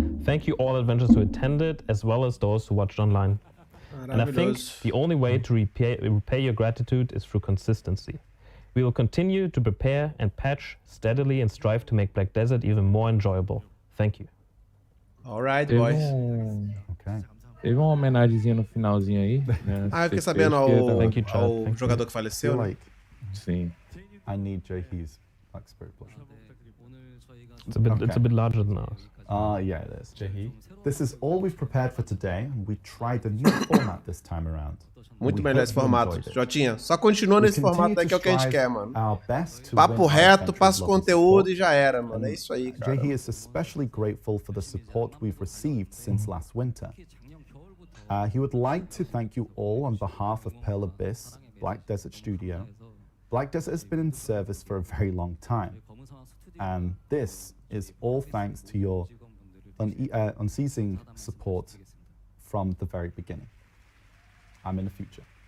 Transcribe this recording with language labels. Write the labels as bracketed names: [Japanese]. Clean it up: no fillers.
[English] Thank you all adventurers who attended as well as those who watched online. And I think the only way to repay your gratitude is through consistency. We will continue to prepare and patch steadily and strive to make Black Desert even more enjoyable. Thank you. All right, boys. Okay. [Portuguese] Teve uma homenagemzinha no finalzinho aí. Né? Eu fiquei sabendo ao jogador que faleceu. [English] Like, [Portuguese] sim. [English] I need Jay Hughes, like Spirit Blush. It's a bit larger than ours. Yeah, it is. This is all we've prepared for today, and we tried a new format this time around. [Portuguese] Muito melhor esse formato. Jotinha, só continua nesse formato aí que é o que a gente quer, mano. Papo reto, passa o conteúdo e já era, mano. É isso aí, cara. [English] Jae is especially grateful for the support we've received since last winter. He would like to thank you all on behalf of Pearl Abyss, Black Desert Studio. Black Desert has been in service for a very long time, and this is all thanks to your unceasing support from the very beginning. I'm in the future.